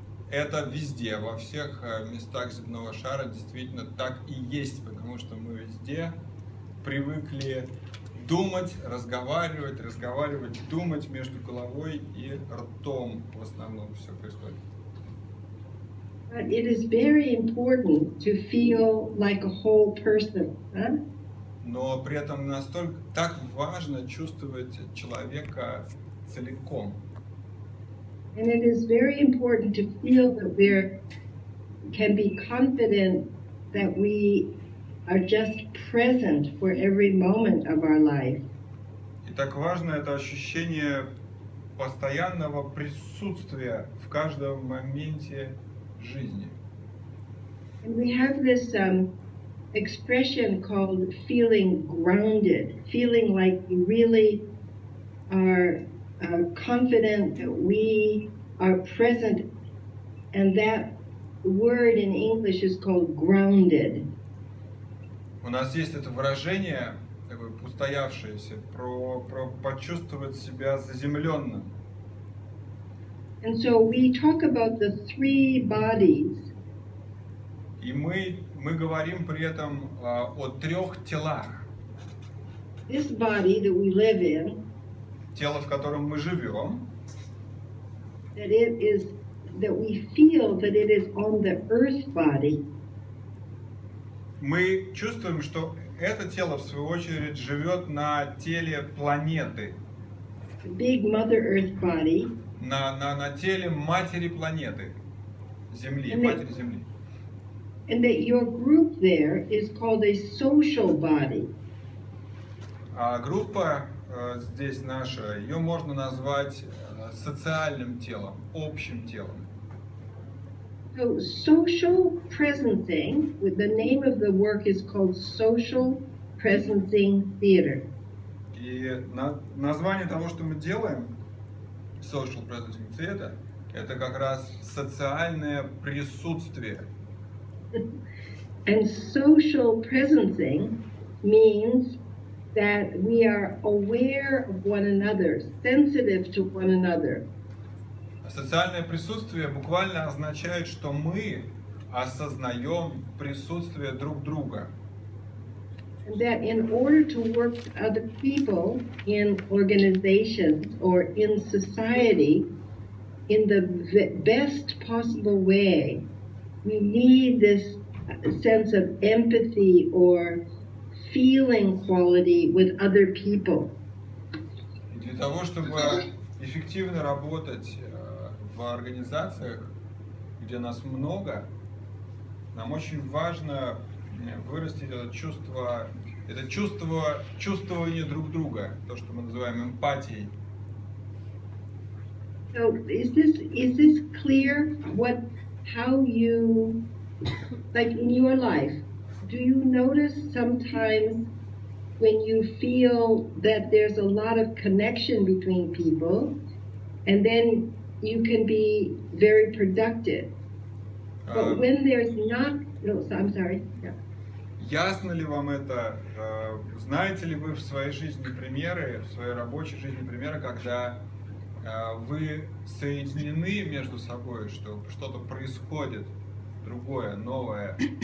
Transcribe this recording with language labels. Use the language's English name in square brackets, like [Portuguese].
[Russian] Это везде, во всех местах земного шара действительно так и есть, потому что мы везде привыкли думать, разговаривать, думать между головой и ртом в основном все происходит. [English] But it is very important to feel like a whole person, huh? [Russian] Но при этом настолько так важно чувствовать человека целиком. [English] And it is very important to feel that we can be confident that we are just present for every moment of our life. [Russian] И так важно это ощущение постоянного присутствия в каждом моменте жизни. [English] And we have this expression called feeling grounded, feeling like we really are confident that we are present, and that word in English is called grounded. [Russian] У нас есть это выражение, такое устоявшееся, про почувствовать себя заземленным. [English] And so we talk about the three bodies. [Russian] И мы говорим при этом о трех телах. [English] This body that we live in, [Russian] Тело, в котором мы живем, [English] that we feel that it is on the earth body. [Russian] мы чувствуем, что это тело, в свою очередь, живет на теле планеты, [English] The big Mother Earth body. [Russian] на теле матери планеты, Земли, матери Земли. [English] and that your group there is called a social body. [Russian] А группа здесь наша, ее можно назвать социальным телом, общим телом. [English] So social presencing, the name of the work is called Social Presencing Theater. [Russian] И название того, что мы делаем, Social Presencing Theater, это как раз социальное присутствие. [English] And social presencing means that we are aware of one another, sensitive to one another. [Russian] Социальное присутствие буквально означает, что мы осознаем присутствие друг друга. [English] And that in order to work with other people in organizations or in society in the best possible way, we need this sense of empathy or feeling quality with other people. [Russian] И для того, чтобы эффективно работать в организациях, где нас много, нам очень важно вырастить это чувствование друг друга, то, что мы называем эмпатией. [English] So is this clear? How you, like in your life, do you notice sometimes when you feel that there's a lot of connection between people, and then you can be very productive? But when there's not, no, I'm sorry. Yeah. [Russian] Ясно ли вам это? Знаете ли вы в своей жизни примеры, в своей рабочей жизни примеры, когда вы соединены между собой, что что-то происходит, другое, новое?